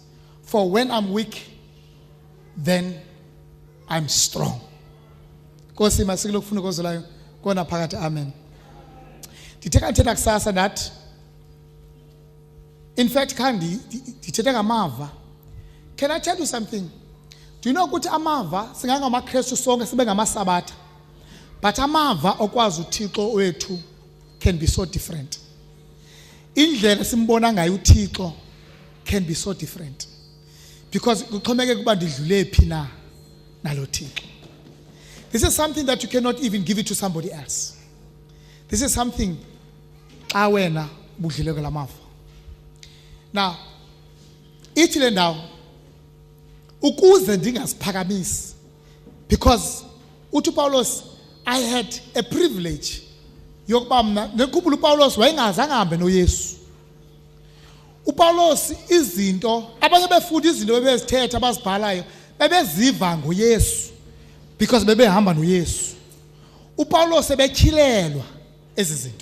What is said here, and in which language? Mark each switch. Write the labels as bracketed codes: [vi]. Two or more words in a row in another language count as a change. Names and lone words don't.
[en] For when I'm weak, then I'm strong. Amen. That in fact, can I tell you something? Do you know [xh] ukuthi amava singangamaKristu sonke sibe ngamasabatha, but amava okwazi uThixo wethu [en] can be so different. [xh] Indlela simbona ngayo uThixo [en] can be so different, because [xh] kuxhomeke kuba ndidlule phi na nalo Thixo. [en] This is something that you cannot even give it to somebody else. This is something [xh] xa wena budlile kulamava. Now, ithi le ndawo ukuze ndingaziphakamisi Because uthi Paulos, [en] I had a privilege [xh] yokuba mna nekhumbula uPaulos wayengazange ahambe noYesu. uPaulos izinto abanye befunda izinto bebezithetha abazibhalayo bebeziva ngoYesu because bebehamba noYesu. uPaulos ebetyhilelwa ezi zinto.